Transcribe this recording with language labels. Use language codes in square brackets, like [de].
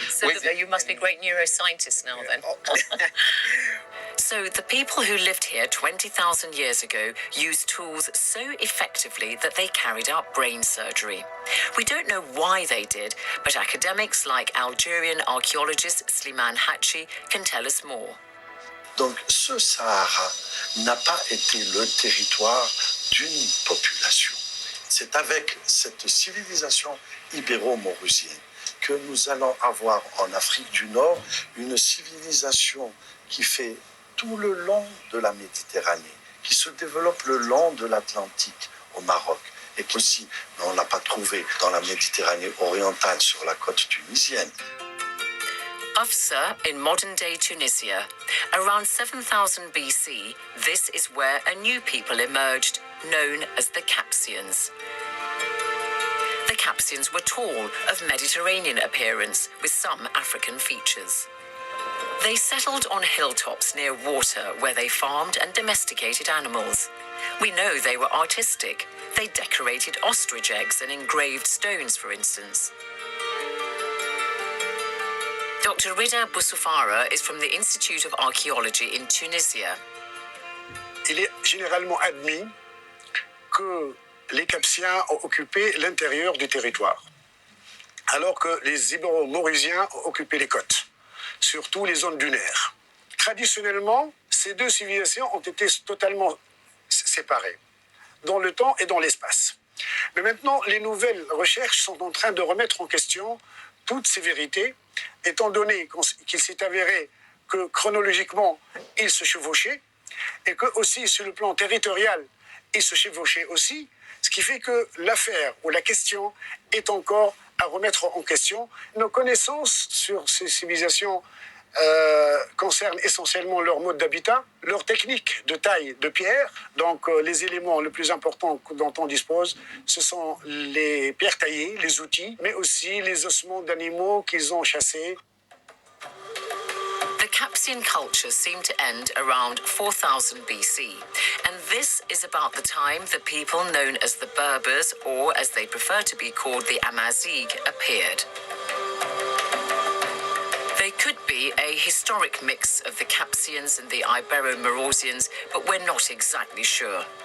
[en] So you must be great neuroscientists now then. So the people who lived here 20,000 years ago used tools so effectively that they carried out brain surgery. We don't know why they did, but academics like Algerian archaeologist Slimane Hachi can tell us more. [fr] Donc ce Sahara n'a pas été le territoire d'une population. C'est avec cette civilisation ibéro-maurusienne que nous allons avoir en Afrique du Nord une civilisation qui fait tout le long de la Méditerranée, qui se développe le long de l'Atlantique au Maroc et qu'aussi on n'a pas trouvé dans la Méditerranée orientale sur la côte tunisienne. [en] Afsa in modern-day Tunisia. Around 7000 BC, this is where a new people emerged, known as the Capsians. The Capsians were tall, of Mediterranean appearance, with some African features. They settled on hilltops near water where they farmed and domesticated animals. We know they were artistic. They decorated ostrich eggs and engraved stones, for instance. Dr. Rida Bousoufara is from the Institute of Archaeology in Tunisia. [fr] Il est généralement admis que les Capsiens ont occupé l'intérieur du territoire, alors que les Ibéro-Maurusiens ont occupé les côtes, surtout les zones dunaires. Traditionnellement, ces deux civilisations ont été totalement séparées, dans le temps et dans l'espace. Mais maintenant, les nouvelles recherches sont en train de remettre en question toutes ces vérités, étant donné qu'il s'est avéré que chronologiquement, ils se chevauchaient, et que aussi sur le plan territorial, ils se chevauchaient aussi, ce qui fait que l'affaire ou la question est encore à remettre en question. Nos connaissances sur ces civilisations concernent essentiellement leur mode d'habitat, leur technique de taille de pierre. Donc les éléments les plus importants dont on dispose, ce sont les pierres taillées, les outils, mais aussi les ossements d'animaux qu'ils ont chassés. [en] The Capsian culture seemed to end around 4000 BC, and this is about the time the people known as the Berbers, or as they prefer to be called, the Amazigh, appeared. They could be a historic mix of the Capsians and the Ibero-Maurusians, but we're not exactly sure.